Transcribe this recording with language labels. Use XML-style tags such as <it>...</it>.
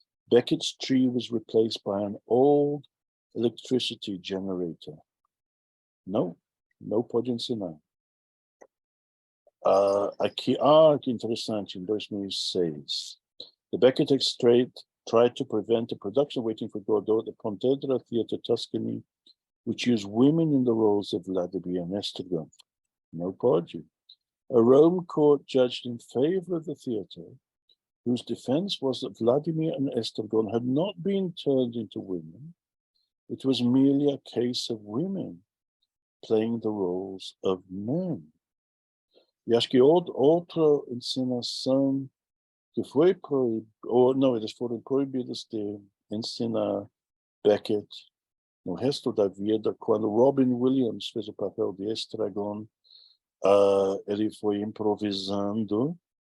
<en>Beckett's tree was replaced by an old electricity generator.</en> <pt>Não pode ensinar. Aqui, que interessante, em 2006.</pt> <en>The Beckett Estate tried to prevent the production of Waiting for Godot at the Pontedera Theatre Tuscany, which used women in the roles of Vladimir and Estragon.</en> <pt>No pode.</pt> <en>A Rome court judged in favor of the theatre, whose defense was that Vladimir and Estragon had not been turned into women. It was merely a case of women playing the roles of men.</en> <pt>E acho que outra ensinação que foi proibida, ou não, eles foram proibidos de ensinar Beckett no resto da vida. Quando Robin Williams fez o papel de Estragon, ele foi improvisando.</pt>